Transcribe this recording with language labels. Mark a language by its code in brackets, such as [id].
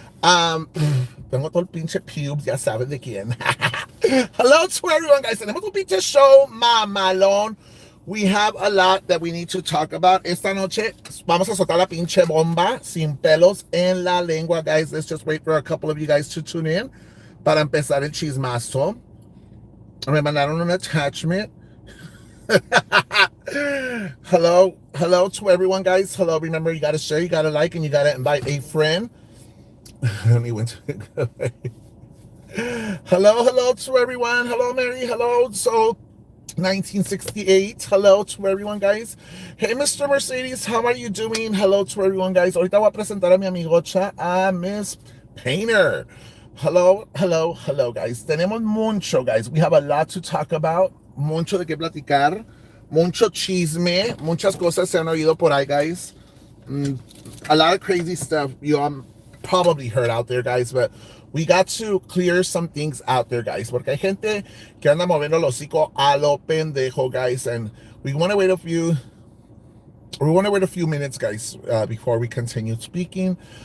[es] Tengo todo el pinche pubes, ya sabes de quién. [en] Hello to everyone, guys. [es] Tenemos un pinche show mamalón. [en] We have a lot that we need to talk about. [es] Esta noche vamos a soltar la pinche bomba sin pelos en la lengua, guys. [en] Let's just wait for a couple of you guys to tune in [es] para empezar el chismazo. Me mandaron un attachment. [en] Hello to everyone, guys. Hello, remember you gotta share, you gotta like, and you gotta invite a friend. And he went to hello to everyone. Hello, Mary. Hello. So 1968. Hello to everyone, guys. Hey, Mr. Mercedes, how are you doing? Hello to everyone, guys. [es] Ahorita voy a presentar a mi amigocha, a Miss Painter. [en] Hello, guys. [es] Tenemos mucho, [en] guys. We have a lot to talk about. [es] Mucho de qué platicar. Mucho chisme. Muchas cosas se han oído por ahí, guys. [en] A lot of crazy stuff you probably heard out there, guys, but we got to clear some things out there, guys, [es] porque hay gente que anda moviendo el hocico a lo pendejo, [en] guys, and we want to wait a few minutes, guys, before we continue speaking.